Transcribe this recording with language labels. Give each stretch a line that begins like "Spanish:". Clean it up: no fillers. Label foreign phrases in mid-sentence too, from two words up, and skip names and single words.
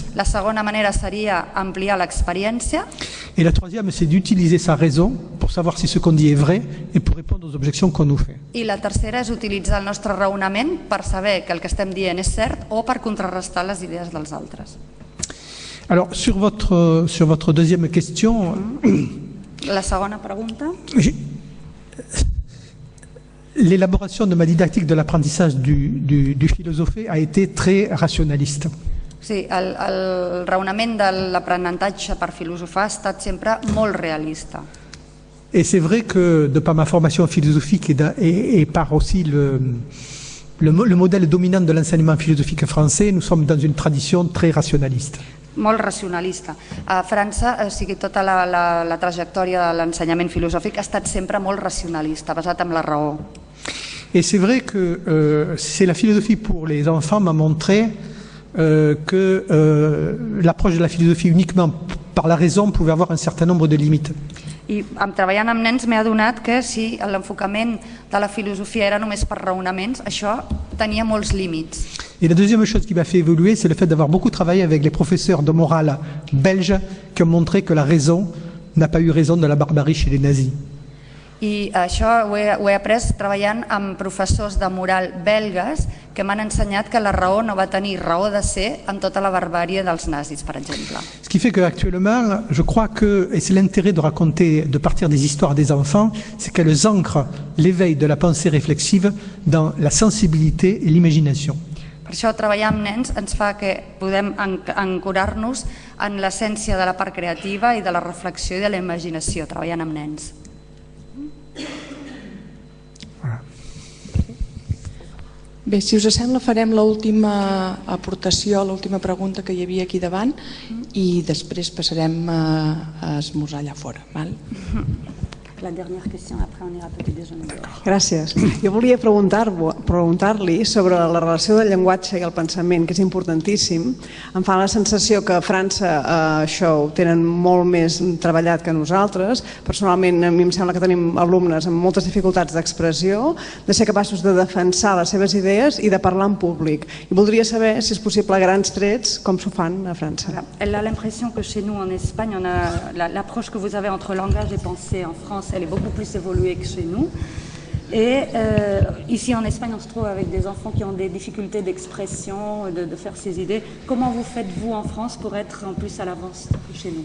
Catalan: La segona manera seria ampliar l'experiència.
French: Et la troisième, c'est d'utiliser sa raison pour savoir si ce qu'on dit est vrai et pour répondre aux objections qu'on nous fait.
Catalan: I la tercera és utilitzar el nostre raonament per saber que el que estem dient és cert o per contrarrestar les idees dels altres.
French: Alors, sur votre deuxième question...
Catalan: La segona pregunta...
French: L'élaboration de ma didactique de l'apprentissage du philosophé a été très rationaliste.
Catalan: Sí, el raonament de l'aprenentatge per filosofar ha estat sempre molt realista.
French: Et c'est vrai que, de par ma formation philosophique et par aussi le modèle dominant de l'enseignement philosophique français, nous sommes dans une tradition très rationaliste.
Catalan: Molt racionalista. A França, o sigui, tota la trajectòria de l'ensenyament filosòfic ha estat sempre molt racionalista, basat en la raó.
French: Et c'est vrai que c'est la philosophie pour les enfants m'a montré que l'approche de la philosophie uniquement par la raison pouvait avoir un certain nombre de limites.
Catalan: I treballant amb nens m'he adonat que si l'enfocament de la filosofia era només per raonaments, això tenia molts límits.
French: Et la deuxième chose qui m'a fait évoluer, c'est le fait d'avoir beaucoup travaillé avec les professeurs de morale belges qui ont montré que la raison n'a pas eu raison de la barbarie chez les nazis.
Catalan: I això ho he après treballant amb professors de moral belgues que m'han ensenyat que la raó no va tenir raó de ser en tota la barbàrie dels nazis, per exemple.
French: Ce qui fait qu'actuellement, je crois que, et c'est l'intérêt de raconter, de partir des histoires des enfants, c'est qu'elles ancrent l'éveil de la pensée réflexive dans la sensibilité et l'imagination.
Catalan: Per això treballar amb nens ens fa que podem ancorar-nos en l'essència de la part creativa i de la reflexió i de la imaginació, treballant amb nens. Bé, si us sembla, farem l'última aportació, l'última pregunta que hi havia aquí davant i després passarem a esmorzar allà fora. Val?
French: La dernière question, après on ira à petit déjeuner.
Catalan: Gràcies. Jo volia preguntar-li sobre la relació del llenguatge i el pensament, que és importantíssim. Em fa la sensació que a França això ho tenen molt més treballat que nosaltres. Personalment, a mi em sembla que tenim alumnes amb moltes dificultats d'expressió, de ser capaços de defensar les seves idees i de parlar en públic. I voldria saber, si és possible, a grans trets, com s'ho fan a França.
French: Elle a l'impression que chez nous, en Espagne, l'approche que vous avez entre langage et pensée en France, elle est beaucoup plus évoluée que chez nous. Et ici en Espagne, on se trouve avec des enfants qui ont des difficultés d'expression, de faire ses idées. Comment vous faites, vous, en France, pour être en plus à l'avance que chez nous?